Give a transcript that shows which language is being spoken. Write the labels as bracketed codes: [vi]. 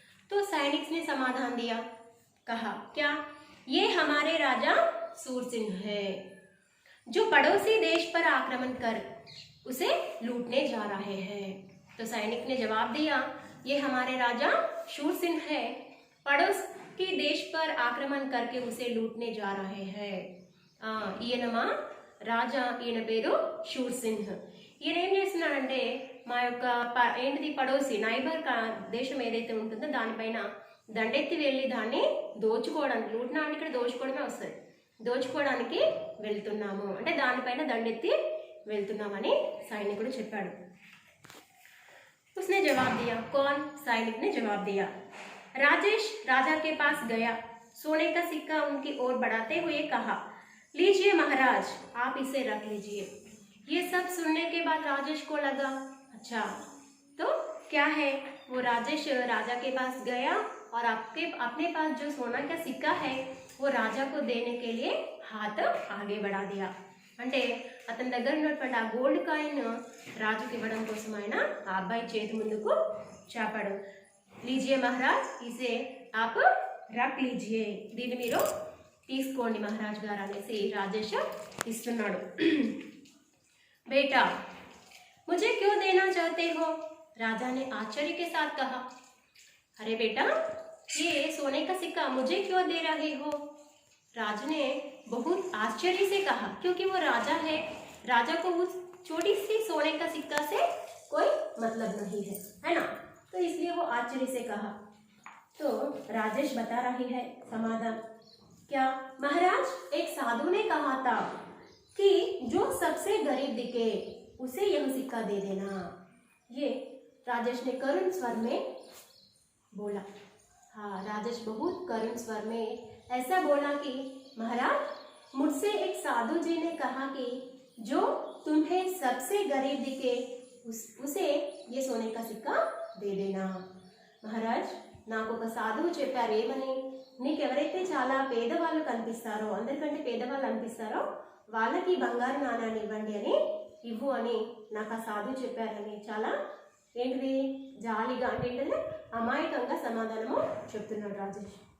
[hi] तो सैनिक ने समाधान दिया, कहा क्या, ये हमारे राजा सूरसिंह है जो पड़ोसी देश पर आक्रमण कर उसे लूटने जा रहे हैं। तो सैनिक ने जवाब दिया, ये हमारे राजा शूरसिंह है, पड़ोस के देश पर आक्रमण करके उसे लूटने जा रहे हैं। [te] ఈయన మా రాజా, ఈయన పేరు శూర్సింహ్। ఈయన ఏం చేస్తున్నాడంటే మా యొక్క ఏంటిది పడోసి నైబర్ దేశం ఏదైతే ఉంటుందో దానిపైన దండెత్తి వెళ్ళి దాన్ని దోచుకోవడానికి, లూట్నా అంటే ఇక్కడ దోచుకోవడమే వస్తుంది, దోచుకోవడానికి వెళ్తున్నాము అంటే దానిపైన దండెత్తి వెళ్తున్నామని సైనికుడు చెప్పాడు। [hi] उसने जवाब दिया, कौन? सैनिक ने जवाब दिया, राजेश राजा के पास गया, सोने का सिक्का उनकी ओर बढ़ाते हुए कहा, लीजिए महाराज, आप इसे रख लीजिए। ये सब सुनने के बाद राजेश को लगा, अच्छा तो क्या है। वो राजेश राजा के पास गया और अपने पास जो सोना का सिक्का है वो राजा को देने के लिए हाथ आगे बढ़ा दिया। [te] అంటే అతని దగ్గర ఉన్నటువంటి ఆ గోల్డ్ కాయిన్ రాజుకి ఇవ్వడం కోసం ఆయన ఆ అబ్బాయి చేతి ముందుకు చాపాడు। [hi] లీజియే మహారాజ్, ఇసే ఆప్ రక్ లీజియే, [te] దీన్ని మీరు తీసుకోండి మహారాజ్ గారు అనేసి రాజేష్ ఇస్తున్నాడు। [hi] बेटा मुझे क्यों देना चाहते हो? राजा ने आश्चर्य के साथ कहा, अरे बेटा ये सोने का सिक्का मुझे क्यों दे रहे हो? राज ने बहुत आश्चर्य से कहा, क्योंकि वो राजा है, राजा को उस छोटी सी सोने का सिक्का से कोई मतलब नहीं है ना, तो इसलिए वो आश्चर्य से कहा। तो राजेश बता रही है समाधान, क्या महाराज, एक साधु ने कहा था कि जो सबसे गरीब दिखे उसे यह सिक्का दे देना। ये राजेश ने करुण स्वर में बोला। हाँ, राजेश बहुत करुण स्वर में ऐसा बोला कि महाराज, मुझसे एक साधु जी ने कहा कि जो तुम्हें सबसे गरीब दिखे उसे ये सोने का सिक्का दे देना। [te] మహారాజ్, నాకు ఒక సాధువు చెప్పారు ఏమని, నీకు ఎవరైతే చాలా పేదవాళ్ళు కనిపిస్తారో, అందరికంటే పేదవాళ్ళు అనిపిస్తారో వాళ్ళకి బంగారు నాణాన్ని ఇవ్వండి అని, ఇవ్వు అని నాకు ఆ సాధువు చెప్పారని చాలా ఏంటిది జాలిగా అంటే ఏంటంటే అమాయకంగా సమాధానము చెప్తున్నాడు రాజేష్।